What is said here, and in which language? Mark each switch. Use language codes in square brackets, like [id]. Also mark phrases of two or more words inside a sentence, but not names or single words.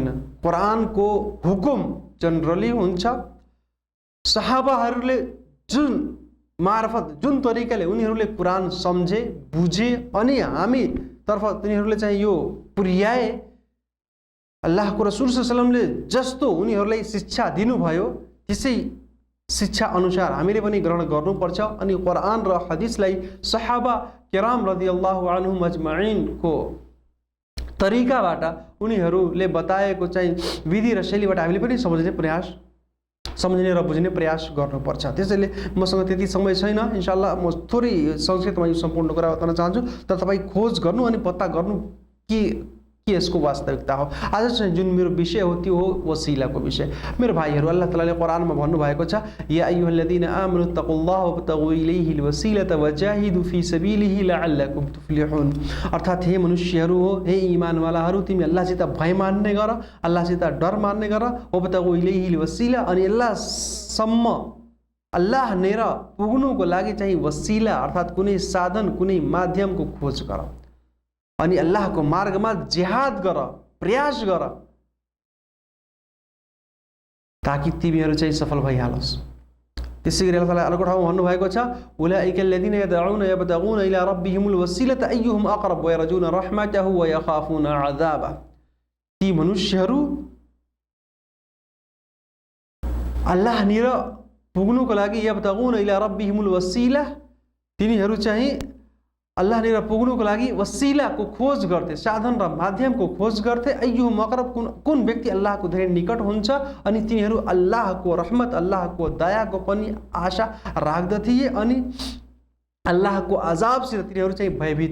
[ne] कुरानको हुकुम जनरली हुन्छ, सहाबाहरूले जुन मार्फत, जुन तरिकाले उनीहरूले कुरान सम्झे, बुझे अनि हामी तर्फ तिनीहरूले चाहिँ यो पुर्याए, अल्लाहको रसूल [ar] صلى الله عليه وسلم [ne] जस्तो उनीहरूलाई शिक्षा दिनुभयो त्यसै शिक्षा अनुसार हामीले पनि ग्रहण गर्नुपर्छ। अनि कुरान र हदिसलाई [ar] صحابة كرام رضي الله عنهم أجمعين [ne] तरिकाबाट, उनीहरूले बताएको चाहिँ विधि र शैलीबाट हामीले पनि सम्झने र बुझ्ने प्रयास गर्नुपर्छ। त्यसैले मसँग त्यति समय छैन, [ar] إن شاء الله [ne] म थोरै संक्षेपमा यो सम्पूर्ण कुरा बताउन चाहन्छु। तर तपाईँ खोज गर्नु अनि पत्ता गर्नु कि यसको वास्तविकता हो। आज चाहिँ जुन मेरो विषय हो त्यो हो वसिलाको विषय। मेरो भाइहरू, अल्लाह तालाले कुरानमा भन्नुभएको छ [ar] يا أيها الذين آمنوا اتقوا الله وابتغوا إليه الوسيلة وجاهدوا في سبيله لعلكم تفلحون. [ne] अर्थात् हे मनुष्यहरू हो, हे ईमानवालाहरू, तिमी अल्लाहसित भय मान्ने गर, अल्लाहसित डर मान्ने गर, [ar] وابتغوا إليه الوسيلة, [ne] अनि अल्लाहसम्म, अल्लाहनेर पुग्नुको लागि चाहिँ वसिला अर्थात् कुनै साधन, कुनै माध्यमको खोज गर, अनि अल्लाहको मार्गमा जिहाद गर, प्रयास गर, ताकि तिमीहरू चाहिँ सफल भइहालोस्। त्यसै गरी अल्लाह ताला अर्को ठाउँमा भन्नुभएको छ [ar] أولئك الذين يدعون يبتغون إلى ربهم الوسيلة أيهم أقرب ويرجون رحمته ويخافون عذابه. [ne] ती मनुष्यहरू अल्लाहनिर पुग्नुको लागि [ar] يبتغون إلى ربهم الوسيلة, [ne] तिनीहरू चाहिँ अल्लाहनिर पुग्नुको लागि वसिलाको खोज गर्थे, साधन र माध्यमको खोज गर्थे। [ar] أيهم أقرب, [ne] कुन व्यक्ति अल्लाहको धेरै निकट हुन्छ, अनि तिनीहरू अल्लाहको रहमत, अल्लाहको दयाको पनि आशा राख्दथे अनि अल्लाहको अजाबसित तिनीहरू चाहिँ भयभीत हुन्थे।